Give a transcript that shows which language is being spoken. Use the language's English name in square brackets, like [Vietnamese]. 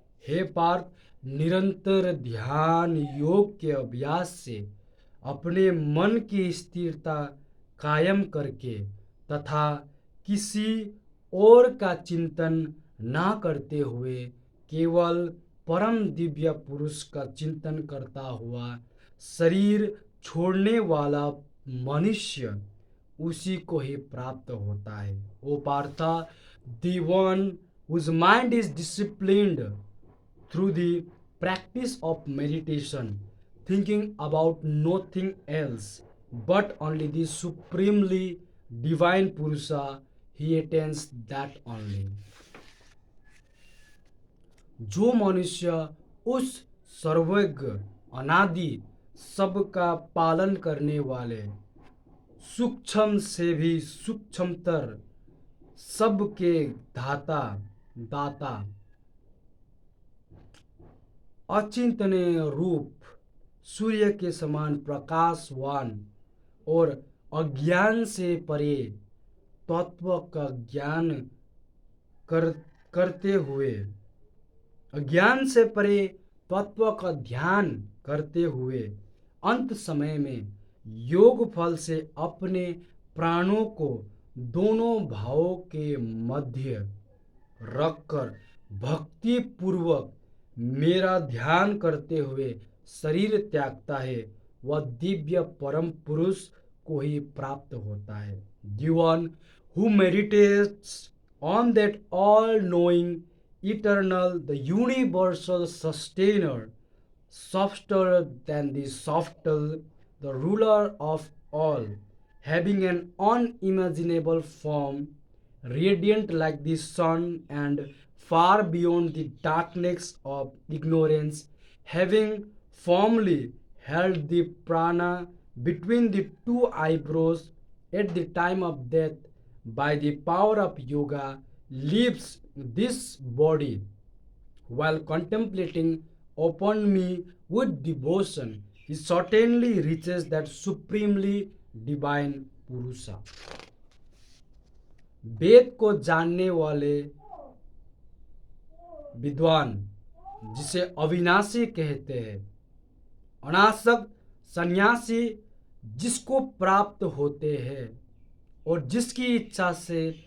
[Hindi] हे पार्थ, निरंतर ध्यान योग के अभ्यास से अपने मन की स्थिरता कायम करके तथा किसी और का चिंतन ना करते हुए केवल परम दिव्य पुरुष का चिंतन करता हुआ शरीर छोड़ने वाला मनुष्य उसी को ही प्राप्त होता है। ओ Partha, [English] the one whose mind is disciplined through the practice of meditation, thinking about nothing else but only the supremely divine Purusha, he attains that only. [Hindi] जो मनुष्य उस सर्वज्ञ अनादि सबका पालन करने वाले सूक्ष्म से भी सूक्ष्मतर सबके धाता दाता अचिंतनीय रूप सूर्य के समान प्रकाशवान और अज्ञान से परे तत्व का ज्ञान कर करते हुए अज्ञान से परे तत्व का ध्यान करते हुए अंत समय में योग फल से अपने प्राणों को दोनों भावों के मध्य रखकर भक्ति पूर्वक मेरा ध्यान करते हुए शरीर त्यागता है, वह दिव्य परम पुरुष को ही प्राप्त होता है. [English] The one who meditates on that all-knowing, eternal, the universal sustainer, softer than the softer, the ruler of all, having an unimaginable form, radiant like the sun and far beyond the darkness of ignorance, having firmly held the prana between the two eyebrows at the time of death by the power of yoga, leaves this body while contemplating upon me with devotion. He certainly reaches that supremely divine Purusha. [Hindi] वेद को जानने वाले विद्वान जिसे अविनाशी कहते हैं, अनासक्त सन्यासी जिसको प्राप्त होते हैं और जिसकी इच्छा से